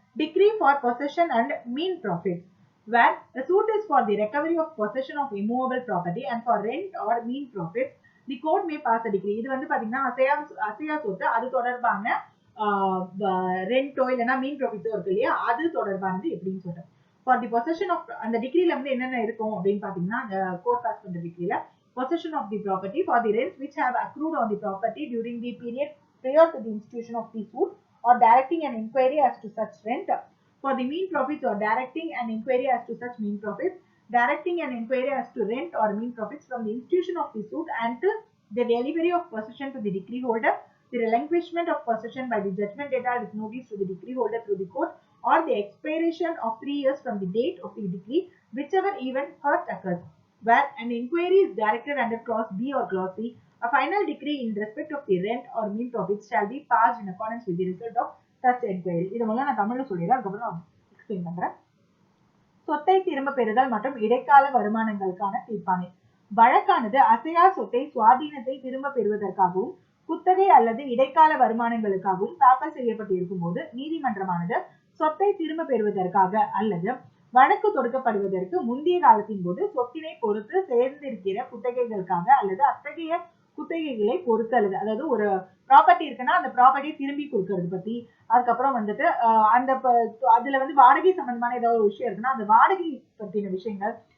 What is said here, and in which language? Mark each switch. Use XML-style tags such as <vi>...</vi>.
<en>Decree for possession and mean profits. Where the suit is for the recovery of possession of immovable property and for rent or mean profits, the court may pass a decree.</en> <ta>இது வந்து பாத்தீங்கன்னா அசையா சொத்து அது தொடர்பான ரெண்டோ இல்லைன்னா மீன் ப்ராஃபிட்டோ இருக்கு இல்லையா, அது தொடர்பானது எப்படின்னு சொல்றேன்.</ta> <en>for the possession of</en> <ta>அந்த டிகிரில வந்து என்னென்ன இருக்கும் அப்படின்னு பாத்தீங்கன்னா அந்த கோர்ட் பாஸ் பண்ற டிகிரில</ta> <en>possession of the property for the rents which have accrued on the property during the period prior to the institution of the suit or directing an inquiry as to such rent. For the mean profits or directing an inquiry as to such mean profits, directing an inquiry as to rent or mean profits from the institution of the suit until the delivery of possession to the decree holder, the relinquishment of possession by the judgment debtor with notice to the decree holder through the court, or the expiration of 3 years from the date of the decree, whichever event first occurs. Where an inquiry is directed under clause B or clause C, a final decree in respect of the rent or mean profits shall be passed in accordance with the result of such inquiry.</en> <ta>இத முதல்ல நான் தமிழ்ல சொல்லிடுறேன், அதுக்கப்புறம் நான் explain பண்றேன். சொத்தை திரும்ப பெறுதல் மற்றும் இடைக்கால வருமானங்களுக்கான தீர்ப்பாணை. வழக்கானது அசையா சொத்தை சுவாதீனத்தை திரும்ப பெறுவதற்காகவும் குத்தகை அல்லது இடைக்கால வருமானங்களுக்காகவும் தாக்கல் செய்யப்பட்டு இருக்கும் போது நீதிமன்றமானது சொத்தை திரும்ப பெறுவதற்காக அல்லது வழக்கு தொடுக்கப்படுவதற்கு முந்தைய காலத்தின் போது சொத்தினை பொறுத்து சேர்ந்திருக்கிற குத்தகைகளுக்காக அல்லது அத்தகைய குத்தகைகளை பொறுத்தது, அதாவது ஒரு ப்ராப்பர்ட்டி இருக்குன்னா அந்த ப்ராப்பர்ட்டியை திரும்பி கொடுக்கறது பத்தி, அதுக்கப்புறம் வந்துட்டு அந்த அதுல வந்து வாடகை சம்பந்தமான ஏதாவது ஒரு விஷயம் இருக்குன்னா அந்த வாடகை பத்தின விஷயங்கள்,</ta>